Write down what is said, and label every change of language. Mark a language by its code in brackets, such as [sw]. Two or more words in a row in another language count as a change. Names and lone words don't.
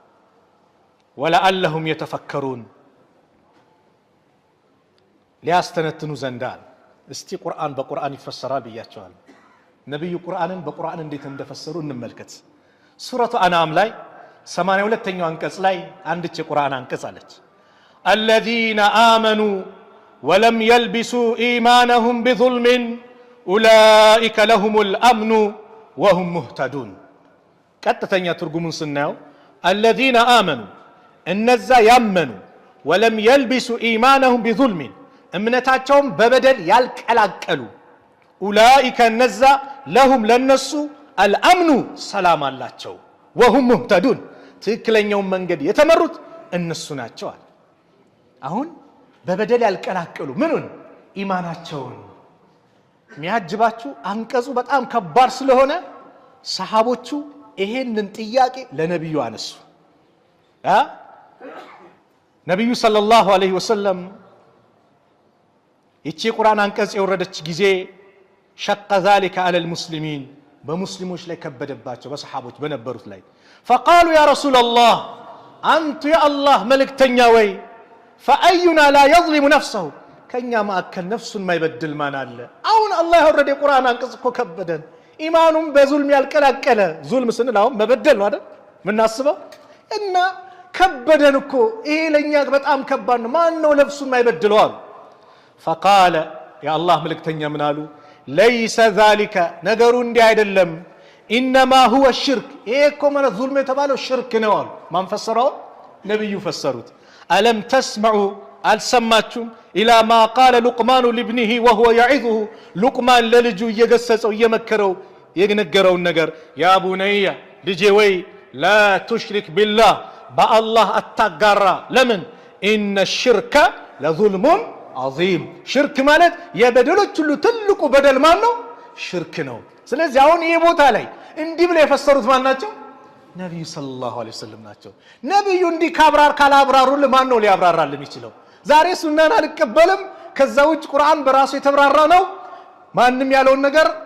[ar] ولعلهم يتفكرون [am] ሊያስተነትኑ ዘንዳል እስቲ ቁርአን በቁርአን ይፈሰራል ብያቸዋል ነብዩ ቁርአንን በቁርአን እንዴት እንደፈሰሩ እንመልከት ሱረቱ አንዓም ላይ 82ኛው አንቀጽ ላይ አንድች የቁርአን አንቀጽ አለች [ar] الذين آمنوا ولم يلبسوا إيمانهم بظلم أولئك لهم الأمن وهم مهتدون [am] ቀጥተኛ ትርጉሙን ስናየው [ar] الذين آمنوا [am] እነዛ ያመኑ [ar] ولم يلبسوا إيمانهم بظلم [am] እምነታቸውም በበደል ያልቀላቀሉ أولئك እነዛ لهم ለነሱ الأمن ሰላም አላቸው [ar] وهم مهتدون [am] ትክክለኛውን መንገድ የተመሩት እነሱ ናቸው አሁን በበደል ያልቀላቀሉ ምኑን ኢማናቸውን የሚያጅባችሁ አንቀጹ በጣም ከባድ ስለሆነ ሰሃቦቹ ይሄንን ጥያቄ ለነብዩ አነሱ ነብዩ [ar] صلى الله عليه وسلم [am] ይቺ ቁርአን አንቀጽ የወረደች ጊዜ ሸቀ [ar] ذلك على المسلمين [am] በሙስሊሞች ላይ ከበደባቸው በሰሃቦች በነበሩት ላይ [ar] فقالوا يا رسول الله انت يا الله [am] መልእክተኛ ወይ [ar] فاينا لا يظلم نفسه [am] ከኛ ማከል ነፍሱን ማይበድል ማን አለ አሁን አላህ ያወረደ ቁርአን አንቀጽ እኮ ከበደን ኢማኑም በዙልም ያልቀላቀለ ዙልም ስንላው መበደል ነው አይደል ምናስበው እና ከበደን እኮ ይሄ ለኛ በጣም ከባድ ነው ማን ነው ነፍሱን ማይበድለው አሉ [ar] فقال يا الله [am] መልእክተኛ ምን አሉ [ar] ليس ذلك [am] ነገሩ እንዲህ አይደለም [ar] انما هو الشرك [am] ይሄ እኮ ማለት ዙልም የተባለው ሽርክ ነው አሉ ማን ፈሰረው ነብዩ ፈሰሩት [ar] ألم تسمعوا [am] አልሰማችሁም [ar] إلى ما قال لقمان لابنه وهو يعظه [am] لقمان ለልጁ እየገሰጸው እየመከረው የነገረውን ነገር [ar] يا بني [am] ልጄ ወይ لا [ar] تشرك بالله بالله [am] አታጋራ ለምን [ar] إن الشرك لظلم عظيم [am] ሽርክ ማለት የበደሎች ሁሉ ትልቁ በደል ማን ነው ሽርክ ነው ስለዚህ አሁን ይሄ ቦታ ላይ እንዲህ ብለው የፈሰሩት ማን ናቸው ነብዩ [ar] صلى الله عليه وسلم [am] ናቸው ነብዩ እንዲህ ካብራር ካላብራሩል ማን ነው ሊያብራራል የሚችለው ዛሬ ሱናን አልቀበልም ከዛ ውጭ ቁርአን በራሱ የተብራራ ነው ማንንም ያለውን ነገር